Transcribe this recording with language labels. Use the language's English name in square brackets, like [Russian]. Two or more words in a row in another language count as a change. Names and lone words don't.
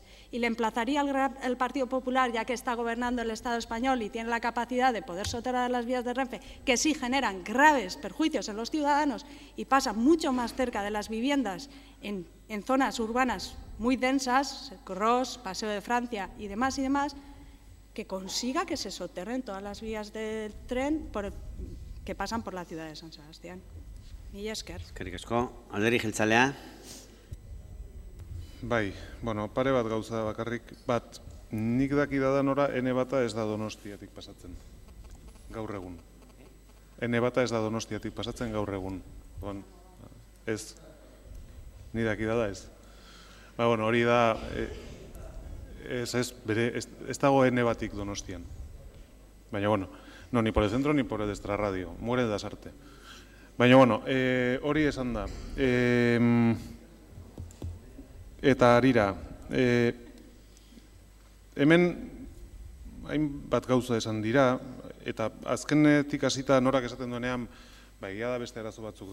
[Spanish] Y le emplazaría al Partido Popular, ya que está gobernando el Estado español y tiene la capacidad de poder soterrar las vías de Renfe, que sí generan graves perjuicios en los ciudadanos y pasan mucho más cerca de las viviendas en zonas urbanas muy densas, Gros, Paseo de Francia y demás, que consiga que se soterren todas las vías del tren que pasan por la ciudad de San Sebastián. [Basque] Mila esker. Eskerrik asko. Alderdi jeltzalea. Bai, pare bat gauza bakarrik. Nik dakidadan ora, N bata ez da Donostiatik pasatzen. Gaur egun. N bata ez da Donostiatik pasatzen gaur egun. Ez. Ni dakidada ez. Hori da, ez dago N batik Donostian. Baina, [Spanish] no, ni por el centro ni por el extrarradio. Muere de Lasarte. [Basque] Baina, hori esan da. Eta harira, hemen hainbat gauza esan dira, eta azkenetik hasita norak esaten duenean, egia da beste arazo batzuk